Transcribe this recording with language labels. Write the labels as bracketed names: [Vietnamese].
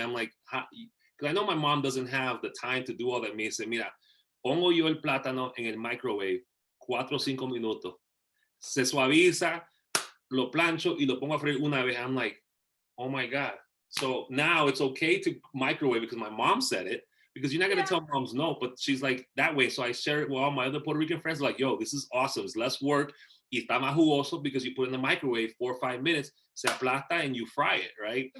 [English] I'm like, because I know my mom doesn't have the time to do all that. [Spanish] Me dice, mira, pongo yo el plátano en el microwave 4 o 5 minutos. Se suaviza, lo plancho y lo pongo a freír una vez. [English] I'm like, oh my God. So now it's okay to microwave because my mom said it. Because you're not going to tell moms no, but she's like that way. So I share it with all my other Puerto Rican friends, like, yo, this is awesome. It's less work. [Spanish] Y está más jugoso [English] because you put it in the microwave 4 or 5 minutes, [Spanish] se aplasta, [English] and you fry it, right?